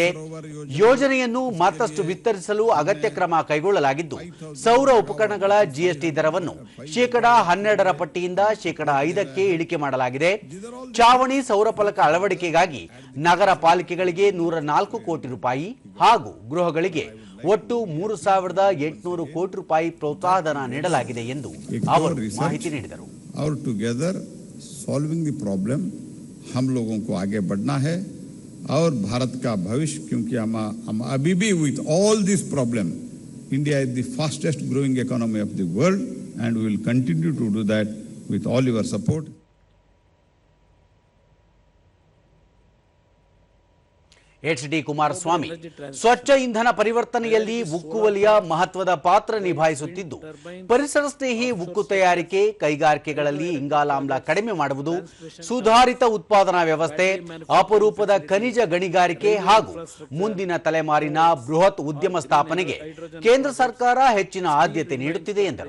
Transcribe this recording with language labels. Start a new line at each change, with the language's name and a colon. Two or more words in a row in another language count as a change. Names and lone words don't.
Kannada: ಯೋಜನೆಯನ್ನು ಮತ್ತಷ್ಟು ವಿಸ್ತರಿಸಲು ಅಗತ್ಯ ಕ್ರಮ ಕೈಗೊಳ್ಳಲಾಗಿದ್ದು ಸೌರ ಉಪಕರಣಗಳ ಜಿಎಸ್ಟಿ ದರವನ್ನು 12% ಪಟ್ಟಿಯಿಂದ 5% ಇಳಿಕೆ ಮಾಡಲಾಗಿದೆ. ಚಾವಣಿ ಸೌರ ಫಲಕ ಅಳವಡಿಕೆಗಾಗಿ ನಗರ ಪಾಲಿಕೆಗಳಿಗೆ 104 ಕೋಟಿ ರೂಪಾಯಿ ಹಾಗೂ ಗೃಹಗಳಿಗೆ ಒಟ್ಟು 3,800 ಕೋಟಿ ರೂಪಾಯಿ ಪ್ರೋತ್ಸಾಹಧನ ನೀಡಲಾಗಿದೆ ಎಂದು ಅವರು ಮಾಹಿತಿ ನೀಡಿದರು.
Hindi: और
English: together solving the problem
Hindi: हम लोगों को आगे बढ़ना है और भारत का भविष्य, क्योंकि हम अभी भी
English: with all this problem India is the fastest growing economy of the world and we will continue to do that with all your support.
Kannada: ಎಚ್.ಡಿ. ಕುಮಾರಸ್ವಾಮಿ ಸ್ವಚ್ಛ ಇಂಧನ ಪರಿವರ್ತನೆಯಲ್ಲಿ ಉಕ್ಕು ವಲಯ ಮಹತ್ವದ ಪಾತ್ರ ನಿಭಾಯಿಸುತ್ತಿದ್ದು ಪರಿಸರ ಸ್ನೇಹಿ ಉಕ್ಕು ತಯಾರಿಕೆ, ಕೈಗಾರಿಕೆಗಳಲ್ಲಿ ಇಂಗಾಲಾಮ್ಲ ಕಡಿಮೆ ಮಾಡುವುದು, ಸುಧಾರಿತ ಉತ್ಪಾದನಾ ವ್ಯವಸ್ಥೆ, ಅಪರೂಪದ ಖನಿಜ ಗಣಿಗಾರಿಕೆ ಹಾಗೂ ಮುಂದಿನ ತಲೆಮಾರಿನ ಬೃಹತ್ ಉದ್ಯಮ ಸ್ಥಾಪನೆಗೆ ಕೇಂದ್ರ ಸರ್ಕಾರ ಹೆಚ್ಚಿನ ಆದ್ಯತೆ ನೀಡುತ್ತಿದೆ ಎಂದರು.